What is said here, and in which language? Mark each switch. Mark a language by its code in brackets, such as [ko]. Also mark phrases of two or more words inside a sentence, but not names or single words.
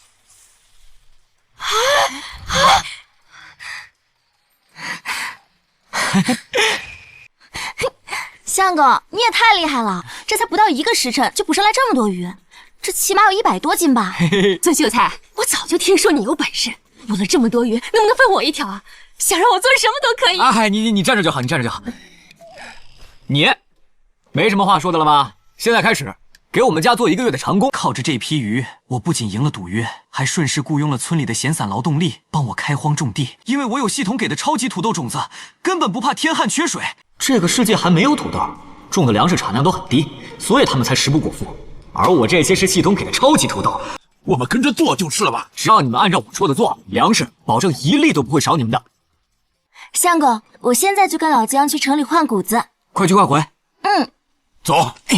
[zh] 相公，你也太厲害了，這才不到1個時辰就捕上來這麼多魚，這起碼有100多斤吧？孙秀才，我早就聽說你有本事， 捕了這麼多魚，能不能分我一條啊？想讓我做什麼都可以。哎，你站着就好，你站着就好。你没什么话说的了吗？现在开始，给我们家做1个月的长工。靠着这批魚，我不僅贏了賭約，還順勢僱傭了村裡的閒散勞動力，幫我開荒種地。因為我有系統給的超級土豆種子，根本不怕天旱缺水。這個世界還沒有土豆，種的糧食產量都很低，所以他們才食不果腹。而我這些是系統給的超級土豆，我們跟着做就是了吧？只要你們按照我說的做，糧食保證1粒都不會少你們的。相公，我現在就跟老姜去城裡換谷子。快去快回。走。